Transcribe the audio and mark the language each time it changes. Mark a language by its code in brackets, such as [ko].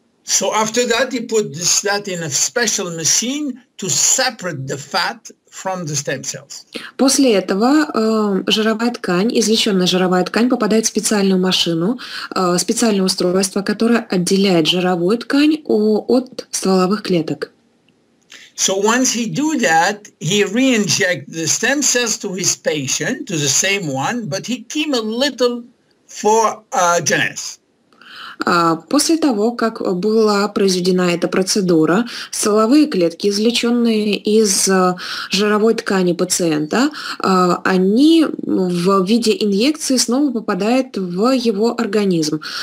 [en] So after that, he put that in a special machine to separate the fat from the stem cells. [ru] После этого жировая ткань, извлеченная жировая ткань, попадает в специальную машину, специальное устройство, которое отделяет жировую ткань от стволовых клеток. [en] So once he do that, he re-inject the stem cells to his patient, to the same one, but he keep a little for Jeuness. [ru] После того, как была произведена эта процедура, стволовые клетки, извлеченные из жировой ткани пациента, они в виде инъекции снова попадают в его организм.